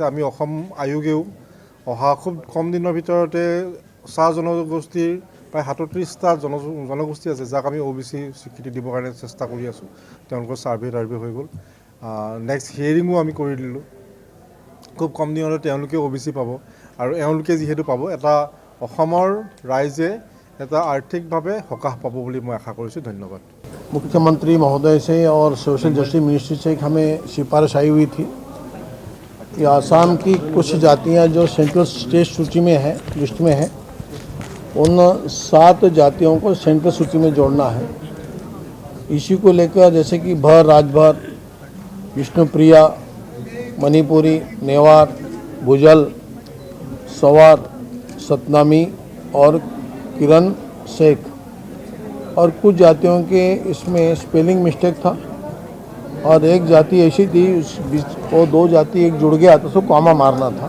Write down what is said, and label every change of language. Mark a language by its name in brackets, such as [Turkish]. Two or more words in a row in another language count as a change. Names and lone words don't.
[Assamese] আমি অসম আয়োগেও অহা খুব কম দিনৰ ভিতৰতে চাহ জনগোষ্ঠীৰ প্ৰায় 37টা জনগোষ্ঠী আছে যাক আমি OBC স্বীকৃতি দিবৰ কাৰণে চেষ্টা কৰি আছোঁ। তেওঁলোকৰ ছাৰ্ভে হৈ গ'ল। [English] next hearing [Assamese] আমি কৰি দিলোঁ। খুব কম দিনতে তেওঁলোকে OBC পাব আৰু এওঁলোকে যিহেতু পাব, এটা অসমৰ ৰাইজে এটা আৰ্থিকভাৱে সকাহ পাব বুলি মই আশা কৰিছোঁ। ধন্যবাদ। [Hindi] मुख्यमंत्री महोदय से और सोशल जस्टिस मिनिस्ट्री से हमें सिफारिश आई हुई थी कि आसाम की कुछ जातियां जो सेंट्रल स्टेट सूची में है, लिस्ट में है, उन 7 जातियों को सेंट्रल सूची में जोड़ना है। इसी को लेकर जैसे कि भर, राजभर, विष्णुप्रिया, मणिपुरी, नेवार, भुजल, सवार, सतनामी और किरण शेख, और कुछ जातियों के इसमें [English] spelling mistake [Hindi] था और एक जाति ऐसी थी वो 2 जाति एक जुड़ गया तो उसको कॉमा मारना था।